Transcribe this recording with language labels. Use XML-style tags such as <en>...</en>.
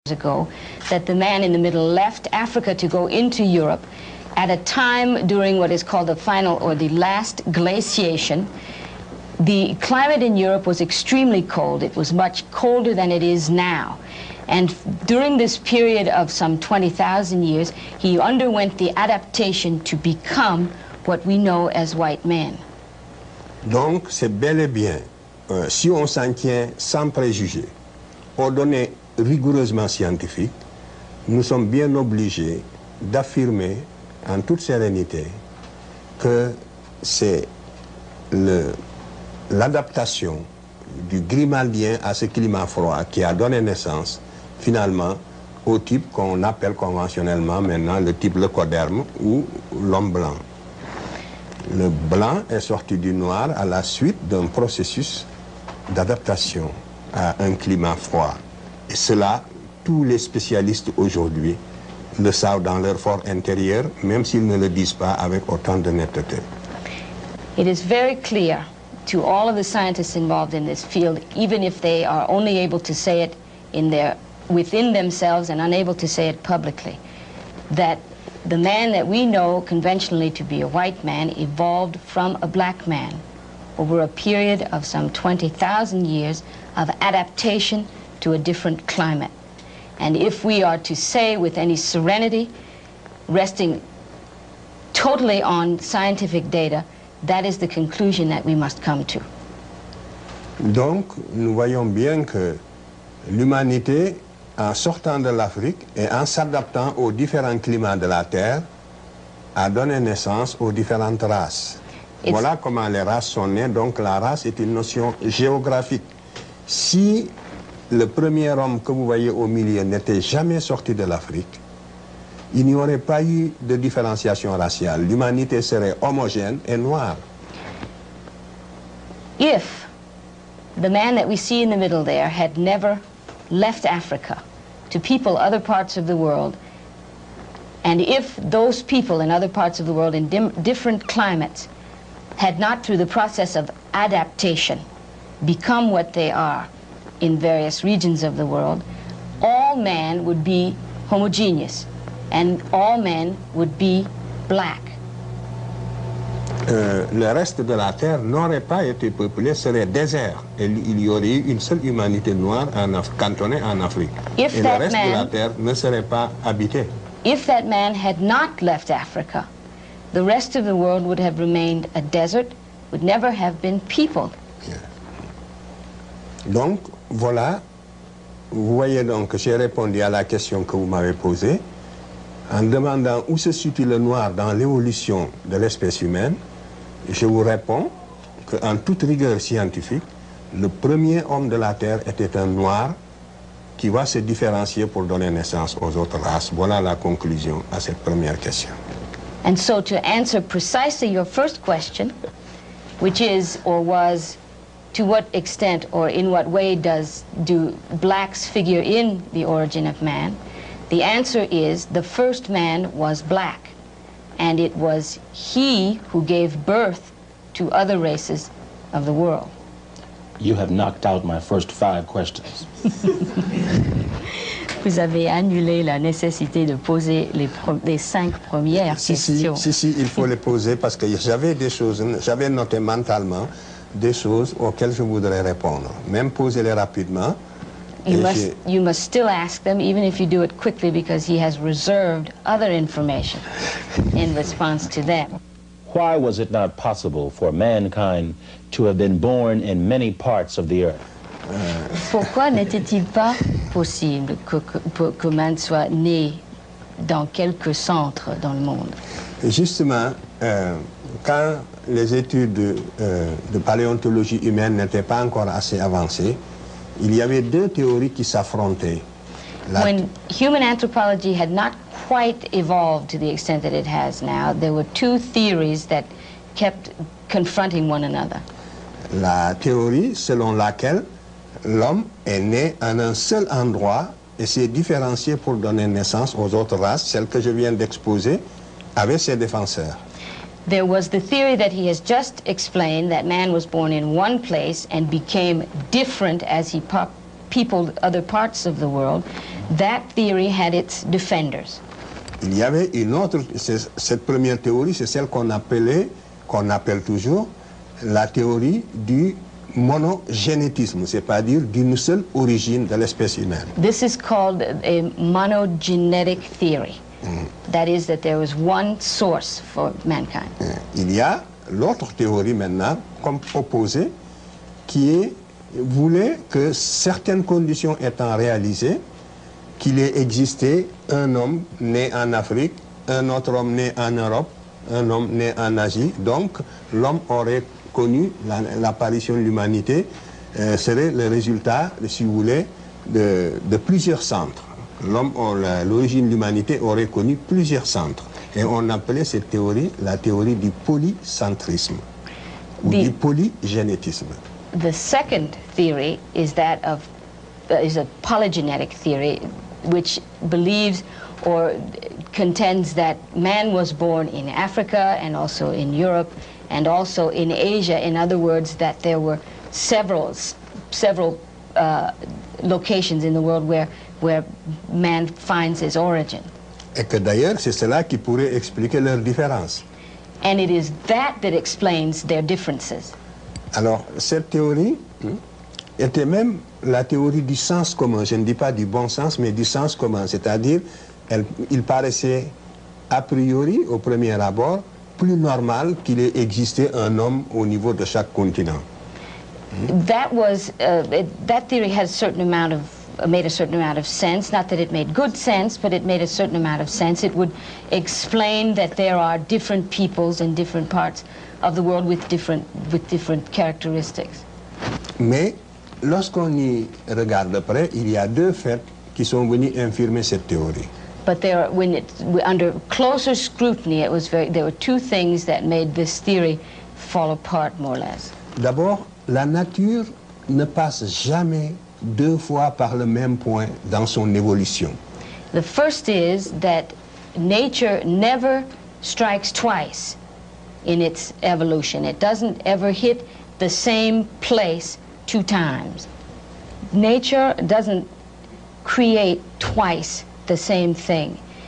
<en>ago, that the man in the middle left Africa to go into Europe at a time during what is called the final or the last glaciation. The climate in Europe was extremely cold. It was much colder than it is now. And during this period of some 20,000 years, he underwent the adaptation to become what we know as white men.</en> <fr>Donc, c'est bel et bien, si on s'en tient sans préjugés, aux données rigoureusement scientifiques, nous sommes bien obligés d'affirmer en toute sérénité que c'est l'adaptation du grimaldien à ce climat froid qui a donné naissance finalement au type qu'on appelle conventionnellement maintenant le type leucoderme ou l'homme blanc. Le blanc est sorti du noir à la suite d'un processus d'adaptation à un climat froid. Et cela, tous les spécialistes aujourd'hui le savent dans leur fort intérieur, même s'ils ne le disent pas avec autant de netteté.</fr> <en>It is very clear to all of the scientists involved in this field, even if they are only able to say it within themselves and unable to say it publicly, that the man that we know conventionally to be a white man evolved from a black man over a period of some 20,000 years of adaptation to a different climate. And if we are to say with any serenity, resting totally on scientific data, that is the conclusion that we must come to.</en> <fr>Donc, nous voyons bien que l'humanité, en sortant de l'Afrique et en s'adaptant aux différents climats de la Terre, a donné naissance aux différentes races. Voilà comment les races sont nées. Donc la race est une notion géographique. Si le premier homme que vous voyez au milieu n'était jamais sorti de l'Afrique, il n'y aurait pas eu de différenciation raciale. L'humanité serait homogène et noire.</fr> <en>If the man that we see in the middle there had never left Africa to people other parts of the world, and if those people in other parts of the world in different climates had not, through the process of adaptation, become what they are in various regions of the world, all men would be homogeneous, and all men would be black.</en> <fr>Le reste de la Terre n'aurait pas été peuplé, serait désert. Et il y aurait eu une seule humanité noire cantonnée en Afrique. Et le reste de la Terre ne serait pas habité.</fr> <en>If that man had not left Africa, the rest of the world would have remained a desert, would never have been peopled. Yeah.</en> <fr>Donc, voilà, vous voyez donc que j'ai répondu à la question que vous m'avez posée en demandant où se situe le noir dans l'évolution de l'espèce humaine. Je vous réponds qu'en toute rigueur scientifique, le premier homme de la Terre était un noir qui va se différencier pour donner naissance aux autres races. Voilà la conclusion à cette première question.</fr> <en>And so to answer precisely your first question, which is or was, to what extent or in what way do blacks figure in the origin of man, the answer is the first man was black. And it was he who gave birth to other races of the world. You have knocked out my first 5 questions.</en> <fr>Vous avez annulé la nécessité de poser les 5 premières questions. Si, il faut les poser parce que j'avais noté mentalement des choses auxquelles je voudrais répondre. Même poser-les rapidement.</fr> <en>You must still ask them, even if you do it quickly, because he has reserved other information in response to them. Why was it not possible for mankind to have been born in many parts of the earth?</en> <fr>Pourquoi n'était-il pas possible que man soit né dans quelques centres dans le monde? Justement, quand les études de paléontologie humaine n'étaient pas encore assez avancées, il y avait 2 théories qui s'affrontaient.</fr> <en>When human anthropology had not quite evolved to the extent that it has now, there were 2 theories that kept confronting one another.</en> <fr>La théorie selon laquelle l'homme est né en un seul endroit et s'est différencié pour donner naissance aux autres races, celle que je viens d'exposer, avait ses défenseurs.</fr> <en>There was the theory that he has just explained, that man was born in one place and became different as he peopled other parts of the world, that theory had its defenders.</en> <fr>Il y avait une autre, cette première théorie, c'est celle qu'on appelle toujours la théorie du monogénétisme, c'est-à-dire d'une seule origine de l'espèce humaine.</fr> <en>This is called a monogenetic theory. That is, that there was one source for mankind.</en> <fr>Il y a l'autre théorie maintenant, comme opposée, qui voulait que certaines conditions étant réalisées, qu'il ait existé un homme né en Afrique, un autre homme né en Europe, un homme né en Asie. Donc, l'homme aurait connu l'apparition de l'humanité, serait le résultat, si vous voulez, de plusieurs centres. L'origine de l'humanité aurait connu plusieurs centres. Et on appelait cette théorie la théorie du polycentrisme, ou du polygénétisme.</fr> <en>The second theory is that of is a polygenetic theory, which believes or contends that man was born in Africa and also in Europe and also in Asia. In other words, that there were several locations in the world where man finds his origin.</en> <fr>Et que d'ailleurs, c'est cela qui pourrait expliquer leurs différences.</fr> <en>And it is that explains their differences.</en> <fr>Alors, cette théorie était même la théorie du sens commun. Je ne dis pas du bon sens, mais du sens commun. C'est-à-dire, il paraissait a priori, au premier abord, plus normal qu'il ait existé un homme au niveau de chaque continent.</fr> <en>That theory had a certain amount of made a certain amount of sense. Not that it made good sense, but it made a certain amount of sense. It would explain that there are different peoples in different parts of the world with different characteristics.</en> <fr>Mais lorsqu'on y regarde de près, il y a deux faits qui sont venus infirmer cette théorie.</fr> <en>But under closer scrutiny, there were two things that made this theory fall apart more or less.</en> <fr>D'abord, la nature ne passe jamais deux fois par le même point dans son évolution.</fr> <en>The first is that nature never strikes twice in its evolution. It doesn't ever hit the same place two times. Nature doesn't create twice the same thing.</en>